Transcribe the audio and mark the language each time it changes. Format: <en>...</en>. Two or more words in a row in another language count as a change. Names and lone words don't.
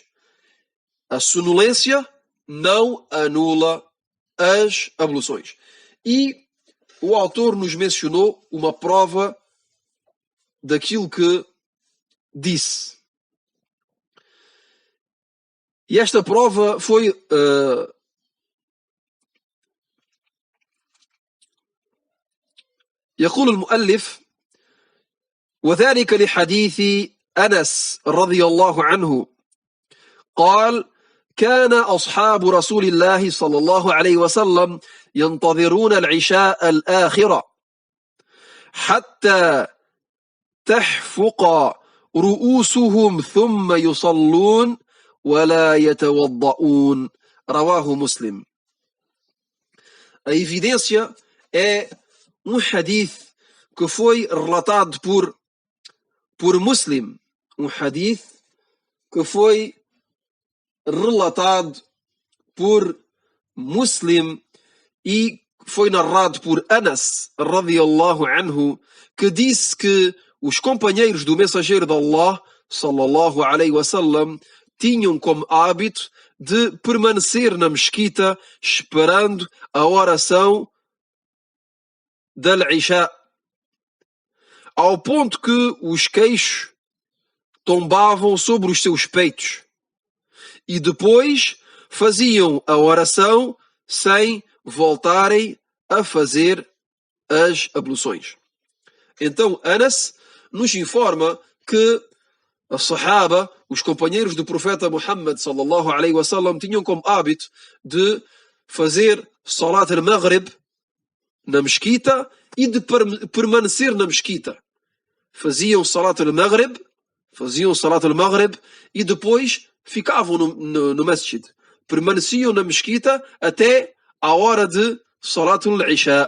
<pt>A sonolência não anula as abluções. E o autor nos mencionou uma prova daquilo que disse. E esta prova foi</pt> <ar>يقول المؤلف: وذلك لحديث أنس رضي الله عنه قال: كان أصحاب رسول الله صلى الله عليه وسلم ينتظرون العشاء الآخرة حتى تحفق رؤوسهم ثم يصلون ولا يتوضؤون. رواه مسلم.</ar> <pt>A evidência é um hadith que foi relatado por por Muslim, um hadith que foi relatado por Muslim e foi narrado por Anas,</pt> <ar>رضي الله عنه,</ar> <pt>que disse que os companheiros do mensageiro de Allah,</pt> <ar>صلى الله عليه وسلم,</ar> <pt>tinham como hábito de permanecer na mesquita esperando a oração da Isha, ao ponto que os queixos tombavam sobre os seus peitos e depois faziam a oração sem voltarem a fazer as abluções. Então Anas nos informa que a Sahaba, os companheiros do profeta Muhammad</pt> <ar>صلى الله عليه وسلم,</ar> <pt>tinham como hábito de fazer</pt> <ar>صلاة المغرب</ar> <pt>na mesquita e de permanecer na mesquita. Faziam</pt> <ar>صلاة المغرب</ar> <pt>e depois ficavam no masjid. Permaneciam na mesquita até a hora de</pt> <ar>صلاة العشاء.</ar>